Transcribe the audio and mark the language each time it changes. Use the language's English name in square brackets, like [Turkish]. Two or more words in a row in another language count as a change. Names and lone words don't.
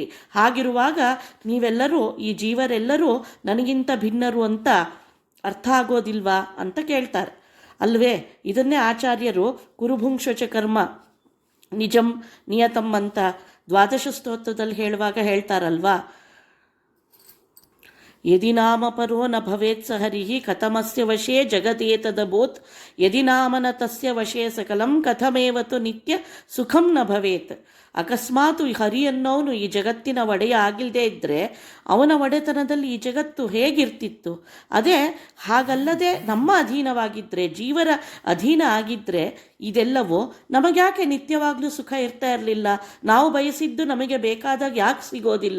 [Kannada] ಹಾಗಿರುವಾಗ ನೀವೆಲ್ಲರೂ, ಈ ಜೀವರೆಲ್ಲರೂ ನನಗಿಂತ ಭಿನ್ನರು ಅಂತ ಅರ್ಥ ಆಗೋದಿಲ್ವಾ ಅಂತ ಕೇಳ್ತಾರೆ ಅಲ್ವೇ. ಇದನ್ನೇ ಆಚಾರ್ಯರು [Sanskrit] ಕುರುಭುಂಕ್ಷಚ ಕರ್ಮ ನಿಜಂ ನಿಯತಂ [Kannada] ಅಂತ ದ್ವಾದಶ ಸ್ತೋತ್ರದಲ್ಲಿ ಹೇಳುವಾಗ ಹೇಳ್ತಾರಲ್ವಾ. [Sanskrit] ಯದಿ ನಾಮ ಪರೋ ನ ಭವೇತ್ ಸ ಹರಿಹಿ ಕಥಮಸ್ಯ ವಶೇ ಜಗದೇತದಭೂತ್, ಯದಿ ನಾಮನ ತಸ್ಯ ವಶೇ ಸಕಲಂ ಕಥಮೇವತು ನಿತ್ಯ ಸುಖಂ ನ ಭವೇತ್. [Kannada] ಅಕಸ್ಮಾತ್ ಹರಿ ಅನ್ನೋನು ಈ ಜಗತ್ತಿನ ಒಡೆಯ ಆಗಿಲ್ಲದೆ ಇದ್ದರೆ ಅವನ ಒಡೆತನದಲ್ಲಿ ಈ ಜಗತ್ತು ಹೇಗಿರ್ತಿತ್ತು. ಅದೇ ಹಾಗಲ್ಲದೆ ನಮ್ಮ ಅಧೀನವಾಗಿದ್ದರೆ, ಜೀವರ ಅಧೀನ ಆಗಿದ್ದರೆ ಇದೆಲ್ಲವೂ ನಮಗ್ಯಾಕೆ ನಿತ್ಯವಾಗಲೂ ಸುಖ ಇರ್ತಾ ಇರಲಿಲ್ಲ, ನಾವು ಬಯಸಿದ್ದು ನಮಗೆ ಬೇಕಾದಾಗ ಯಾಕೆ ಸಿಗೋದಿಲ್ಲ.